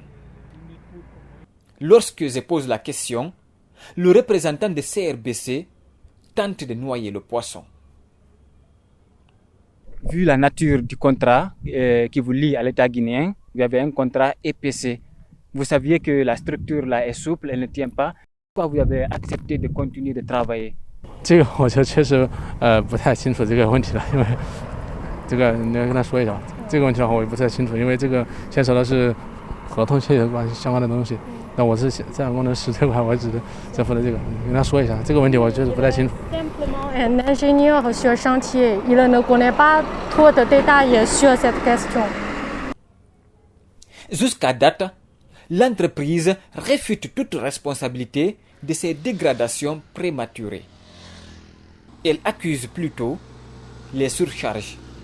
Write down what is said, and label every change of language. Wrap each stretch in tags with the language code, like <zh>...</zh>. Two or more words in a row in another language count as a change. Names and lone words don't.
<fr>Lorsque je pose la question, le représentant de CRBC tente de noyer le poisson. Vu la nature du contrat qui vous lie à l'État guinéen, vous avez un contrat EPC. Vous saviez que la structure là est souple, elle ne tient pas. Pourquoi vous avez accepté de continuer de travailler?</fr> <zh>这个我就确实不太清楚这个问题了，因为这个你要跟他说一下吧。这个问题的话我也不太清楚，因为这个牵扯的是合同协议相关的东西。那我是自然工程师这块，我只负责这个，你跟他说一下。这个问题我确实不太清楚。</zh> <fr>Simplement un ingénieur sur chantier, il ne connaît pas trop de détails sur cette question. Jusqu'à date, l'entreprise réfute toute responsabilité de ces dégradations prématurées. Elle accuse plutôt les surcharges.</fr>